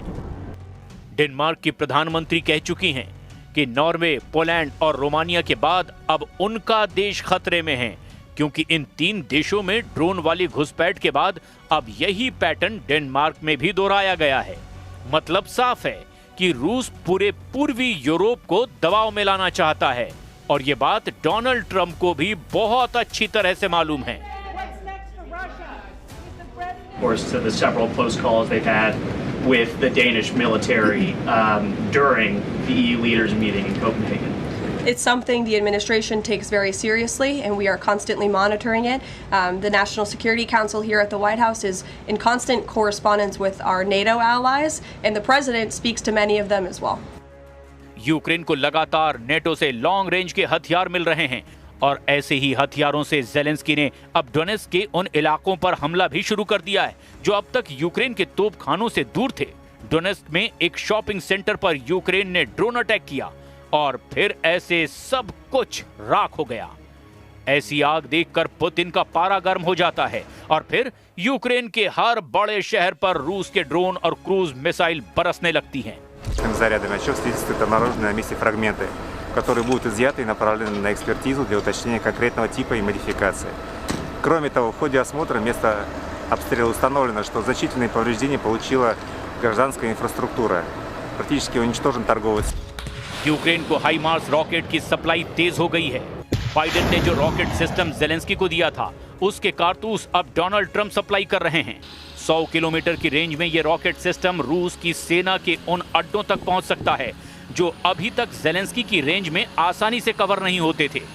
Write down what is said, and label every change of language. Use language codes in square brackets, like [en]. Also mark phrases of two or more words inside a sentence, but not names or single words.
[hi] डेनमार्क की प्रधानमंत्री कह चुकी हैं कि नॉर्वे, पोलैंड और रोमानिया के बाद अब उनका देश खतरे में है, क्योंकि इन 3 देशों में ड्रोन वाली घुसपैठ के बाद अब यही पैटर्न डेनमार्क में भी दोहराया गया है। मतलब साफ है कि रूस पूरे पूर्वी यूरोप को दबाव में लाना चाहता है और ये बात डोनाल्ड ट्रंप को भी बहुत अच्छी तरह से मालूम है। [en] Of course, to the several close calls they've had with the Danish military during the EU leaders meeting in Copenhagen. It's something the administration takes very seriously, and we are constantly monitoring it. The National Security Council here at the White House is in constant correspondence with our NATO allies, and the president speaks to many of them as well. [hi] यूक्रेन को लगातार नेटो से [en] long range [hi] के हथियार मिल रहे हैं और ऐसे ही हथियारों से ज़ेलेंस्की ने अब डोनेट्स्क के उन इलाकों पर हमला भी शुरू कर दिया है जो अब तक यूक्रेन के तोपखानों से दूर थे। डोनेट्स्क में एक शॉपिंग सेंटर पर यूक्रेन ने [en] drone attack [hi] किया और फिर ऐसे सब कुछ राख हो गया। ऐसी आग देखकर पुतिन का पारा गर्म हो जाता है और फिर यूक्रेन के हर बड़े शहर पर रूस के ड्रोन और [en] cruise missile [hi] बरसने लगती हैं। [ru] Зарядами отчет свидетельствует обнаруженные на месте фрагменты, которые будут изъяты и направлены на экспертизу для уточнения конкретного типа и модификации. Кроме того, в ходе осмотра места обстрела установлено, что значительные повреждения получила гражданская инфраструктура. Практически уничтожен торговый. [hi] यूक्रेन को हाईमार्स रॉकेट की सप्लाई तेज हो गई है। बाइडेन ने जो [en] rocket system [hi] ज़ेलेंस्की को दिया था, उसके कारतूस अब डोनाल्ड ट्रंप सप्लाई कर रहे हैं। 100 किलोमीटर की रेंज में ये [en] rocket system [hi] रूस की सेना के उन अड्डों तक पहुंच सकता है जो अभी तक ज़ेलेंस्की की रेंज में आसानी से कवर नहीं होते थे।